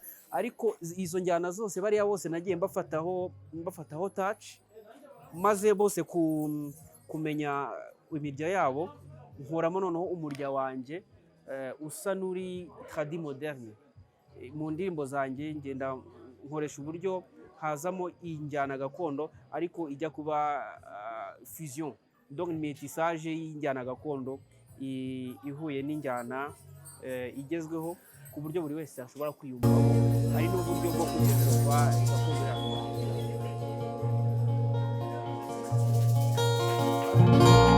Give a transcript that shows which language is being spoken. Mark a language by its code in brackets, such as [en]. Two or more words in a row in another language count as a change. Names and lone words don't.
[rw] Ariko izo njyana zose bariya bose nagiye mbafataho touch, maze bose kumenya imirya yabo, nkoramo noneho umurya wanjye usa n'uri [fr] tradi moderne. [rw] Mu ndirimbo zanjye ngenda nkoresha uburyo hazamo injyana gakondo ariko ijya kuba fusion, [fr] donc métissage [rw] y'injyana gakondo ihuye n'injyana igezweho, ku buryo buri wese ashobora kwiyumvamo. Hari n'uburyo bwo kugezwa gakondo.